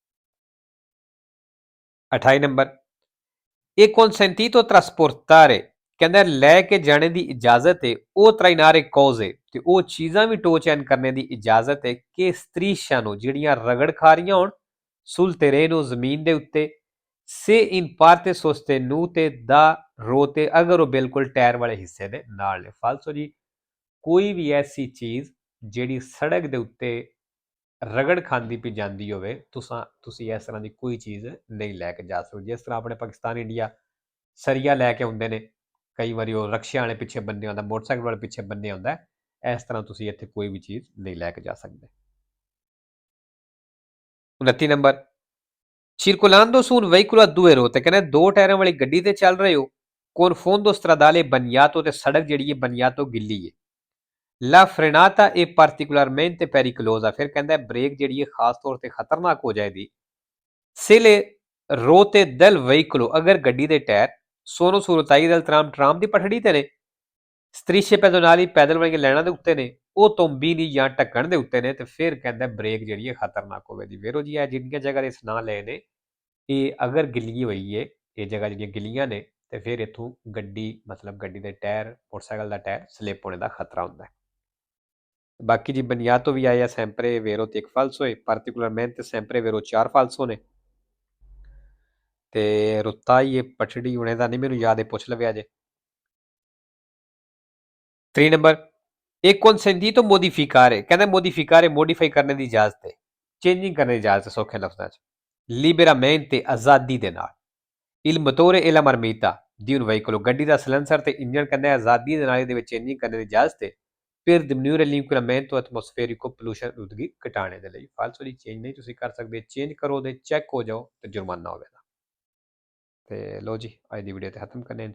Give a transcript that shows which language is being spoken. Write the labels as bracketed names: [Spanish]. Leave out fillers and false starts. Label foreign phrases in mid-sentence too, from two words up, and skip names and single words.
[Punjabi] 28 ਨੰਬਰ ਇਹ [Italian] consentito trasportare [Punjabi] ਕਹਿੰਦਾ ਲੈ ਕੇ ਜਾਣੇ ਦੀ ਇਜਾਜ਼ਤ ਹੈ ਉਹ [Italian] trainare cose [Punjabi] ਤੇ ਉਹ ਚੀਜ਼ਾਂ ਵੀ ਟੋ ਚੈਨ ਕਰਨੇ ਦੀ ਇਜਾਜ਼ਤ ਹੈ ਕਿ ਸਤਰੀਸ਼ਾਂ ਨੂੰ ਜਿਹੜੀਆਂ ਰਗੜ ਖਾ ਰਹੀਆਂ ਹੋਣ [Italian] sul terreno [Punjabi] ਜ਼ਮੀਨ ਦੇ ਉੱਤੇ [Italian] se in parte sostenute da rote [Punjabi] ਅਗਰ ਉਹ ਬਿਲਕੁਲ ਟਾਇਰ ਵਾਲੇ ਹਿੱਸੇ ਦੇ ਨਾਲ ਨੇ ਫਾਲਸੋ ਜੀ ਕੋਈ ਵੀ ਐਸੀ ਚੀਜ਼ ਜਿਹੜੀ ਸੜਕ ਦੇ ਉੱਤੇ ਰਗੜ ਖਾਂਦੀ ਪਈ ਜਾਂਦੀ ਹੋਵੇ ਤੁਸੀਂ ਇਸ ਤਰ੍ਹਾਂ ਦੀ ਕੋਈ ਚੀਜ਼ ਨਹੀਂ ਲੈ ਕੇ ਜਾ ਸਕਦੇ ਜਿਸ ਤਰ੍ਹਾਂ ਆਪਣੇ ਪਾਕਿਸਤਾਨ ਇੰਡੀਆ ਸਰੀਆ ਲੈ ਕੇ ਆਉਂਦੇ ਨੇ ਕਈ ਵਾਰੀ ਉਹ ਰਕਸ਼ਿਆਂ ਵਾਲੇ ਪਿੱਛੇ ਬੰਨੇ ਹੁੰਦਾ ਮੋਟਰਸਾਈਕਲ ਵਾਲੇ ਪਿੱਛੇ ਬੰਨੇ ਹੁੰਦਾ ਇਸ ਤਰ੍ਹਾਂ ਤੁਸੀਂ ਇੱਥੇ ਕੋਈ ਵੀ ਚੀਜ਼ ਨਹੀਂ ਲੈ ਕੇ ਜਾ ਸਕਦੇ 29 ਨੰਬਰ [Italian] circolando su un veicolo a due ruote [Punjabi] ਕਹਿੰਦੇ ਦੋ ਟਾਇਰਾਂ ਵਾਲੀ ਗੱਡੀ ਤੇ ਚੱਲ ਰਹੇ ਹੋ [Italian] con fondo stradale bagnato [Punjabi] ਤੇ ਸੜਕ ਜਿਹੜੀ ਹੈ bagnato ਗਿੱਲੀ ਹੈ [Italian] la frenata è particolarmente pericolosa [Punjabi] ਫਿਰ ਕਹਿੰਦਾ ਬ੍ਰੇਕ ਜਿਹੜੀ ਹੈ ਖਾਸ ਤੌਰ ਤੇ ਖਤਰਨਾਕ ਹੋ ਜਾਏਗੀ [Italian] se le ruote del veicolo [Punjabi] ਅਗਰ ਗੱਡੀ ਦੇ ਟਾਇਰ [Italian] sono sul taglio del tram [Punjabi] ਦੀ ਪਟੜੀ ਤੇ ਨੇ [Italian] strisce pedonali [Punjabi] ਪੈਦਲ ਵਾਲੀਆਂ ਲਾਈਨਾਂ ਦੇ ਉੱਤੇ ਨੇ ਉਹ ਤੋਂਬੀਨੀ ਜਾਂ ਢੱਕਣ ਦੇ ਉੱਤੇ ਨੇ ਤੇ ਫਿਰ ਕਹਿੰਦਾ ਬ੍ਰੇਕ ਜਿਹੜੀ ਹੈ ਖਤਰਨਾਕ ਹੋਵੇਗੀ ਵੇਰੋ ਜੀ ਇਹ ਜਿੰਨੀਆਂ ਜਗ੍ਹਾ ਦੇ ਨਾਂ ਲਏ ਨੇ ਇਹ ਅਗਰ ਗਿੱਲੀ ਹੋਈ ਹੈ ਇਹ ਜਗ੍ਹਾ ਜਿਹੜੀਆਂ ਗਿੱਲੀਆਂ ਨੇ ਤੇ ਫਿਰ ਇੱਥੋਂ ਗੱਡੀ ਮਤਲਬ ਗੱਡੀ ਦੇ ਟਾਇਰ ਮੋਟਰਸਾਈਕਲ ਦਾ ਟਾਇਰ ਸਲਿੱਪ ਹੋਣੇ ਦਾ ਖਤਰਾ ਹੁੰਦਾ ਹੈ ਬਾਕੀ ਜੀ ਬਨਿਆਤੋ ਵੀ ਆਇਆ [Italian] sempre vero [Punjabi] ਤੇ ਇੱਕ falso ਹੈ [Italian] particolarmente sempre vero 4 falso [Punjabi] ਨੇ ਤੇ ਰੁੱਤਾਈ ਇਹ ਪਟੜੀ ਹੋਣੇ ਦਾ ਨਹੀਂ ਮੈਨੂੰ ਯਾਦ ਹੈ ਪੁੱਛ ਲਵੇ ਅਜੇ 3 ਨੰਬਰ ਇਹ [Italian] consentito modificare [Punjabi] ਕਹਿੰਦਾ modificare modify ਕਰਨੇ ਦੀ ਇਜਾਜ਼ਤ ਹੈ ਚੇਂਜਿੰਗ ਕਰਨੇ ਦੀ ਇਜਾਜ਼ਤ ਹੈ ਸੌਖੇ ਲਫ਼ਜ਼ਾਂ 'ਚ liberamente ਆਜ਼ਾਦੀ ਦੇ ਨਾਲ [Italian] il motore e la marmita di un veicolo [Punjabi] ਗੱਡੀ ਦਾ ਸਲੈਂਸਰ ਤੇ ਇੰਜਨ ਕਹਿੰਦਾ ਆਜ਼ਾਦੀ ਦੇ ਨਾਲ ਇਹਦੇ ਵਿੱਚ ਚੇਂਜਿੰਗ ਕਰਨ ਦੀ ਇਜਾਜ਼ਤ ਹੈ [Italian] per diminuire l'inquinamento atmosferico [Punjabi] pollution ਉਦਗੀ ਘਟਾਣੇ ਦੇ ਲਈ ਫਾਲਸੋ ਦੀ ਚੇਂਜ ਨਹੀਂ ਤੁਸੀਂ ਕਰ ਸਕਦੇ ਚੇਂਜ ਕਰੋ ਦੇ ਚੈੱਕ ਹੋ ਜਾਓ ਤੇ ਜੁਰਮਾਨਾ ਹੋਵੇਗਾ ਤੇ ਲੋ ਜੀ ਅੱਜ ਦੀ ਵੀਡੀਓ ਤੇ ਖਤਮ ਕਰਨੇ